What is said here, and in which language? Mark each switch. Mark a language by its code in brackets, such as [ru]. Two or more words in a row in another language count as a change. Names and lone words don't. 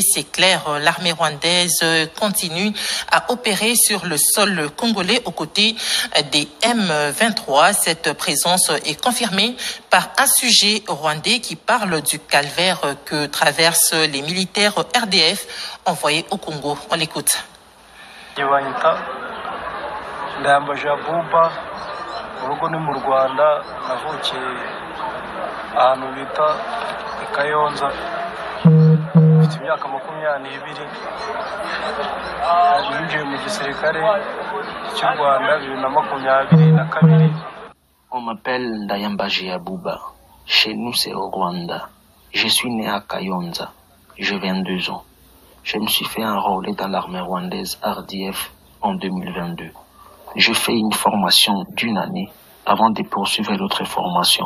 [fr] C'est clair, l'armée rwandaise continue à opérer sur le sol congolais aux côtés des M23. Cette présence est confirmée par un sujet rwandais qui parle du calvaire que traversent les militaires RDF envoyés au Congo. On l'écoute. [rw] ahantu bita Kayonza mfite imyaka 22 ninjiye mu gisirikare cy'u Rwanda 2022. [fr] On m'appelle Ndayambaji Abouba. Chez nous c'est au Rwanda. Je suis né à Kayonza. J'ai 22 ans. Je me suis fait enrôler dans l'armée rwandaise RDF en 2022. Je fais une formation d'une année avant de poursuivre l'autre formation.